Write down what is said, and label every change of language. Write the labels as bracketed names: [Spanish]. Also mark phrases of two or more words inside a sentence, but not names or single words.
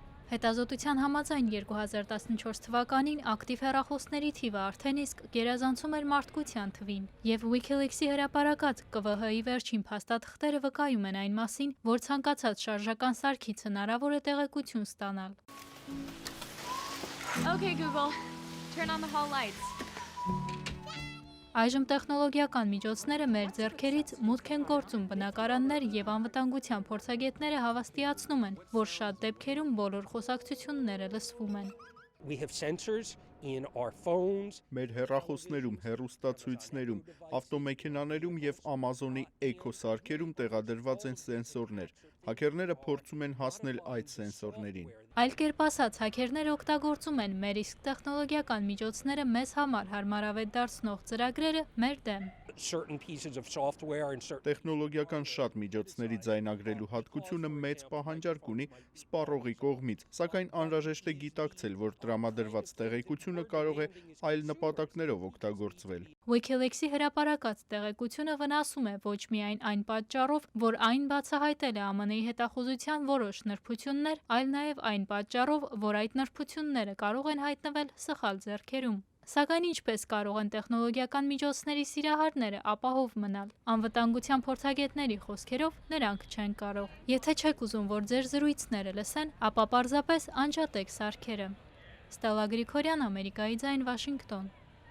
[Armenian] Հետազոտության համաձայն 2014 թվականին ակտիվ հեռախոսների թիվը արդեն իսկ գերազանցում էր մարդկության թվին, և WikiLeaks-ի հրապարակած ԿՎՀ-ի վերջին փաստաթղթերը վկայում են այն մասին, որ ցանկացած շարժական սարքից հնարավոր է տեղեկություն ստանալ։ [English] Okay, Google, turn on the hall lights. [Armenian] Այժմ տեխնոլոգիական միջոցները մեր ձեռքերից մուտք են գործում բնակարաններ և անվտանգության փորձագետները հավաստիացնում են, որ շատ դեպքերում բոլոր խոսակցությունները լսվում են։ [English] We have sensors in our phones. [Armenian] Մեր հեռախոսներում, հեռուստացույցներում, ավտոմեքենաներում և Amazon-ի Echo սարքերում տեղադրված են սենսորներ։ Հաքերները փորձում են հասնել այդ սենսորներին։ Այլ կերպ ասած, հաքերները օգտագործում են մեր իսկ տեխնոլոգիական միջոցները մեզ համար հարմարավետ դարձնող ծրագրերը մեր դեմ։ [English] Certain pieces of software and certain [Armenian] Տեխնոլոգիական շատ միջոցների ձայնագրելու հատկությունը մեծ պահանջարկ ունի սպառողի կողմից, սակայն անհրաժեշտ է գիտակցել, որ տրամադրված տեղեկությունը կարող է այլ նպատակներով օգտագործվել։ WikiLeaks-ի հրապարակած տեղեկությունը վնասում է ոչ միայն այն պատճառով, որ այն բացահայտել է ԱՄՆ-ի հետախուզության որոշ նրբություններ, այլ նաև այն պատճառով, որ այդ նրբությունները կարող են հայտնվել սխալ ձեռքերում։ Սակայն ինչպես կարող են տեխնոլոգիական միջոցների սիրահարները ապահով մնալ։ Անվտանգության փորձագետների խոսքերով նրանք չեն կարող։ Եթե չեք ուզում, որ ձեր զրույցները լսեն, ապա պարզապես անջատեք սարքերը։ Ստելլա Գրիգորյան, Ամերիկայի ձայն, Վաշինգտոն։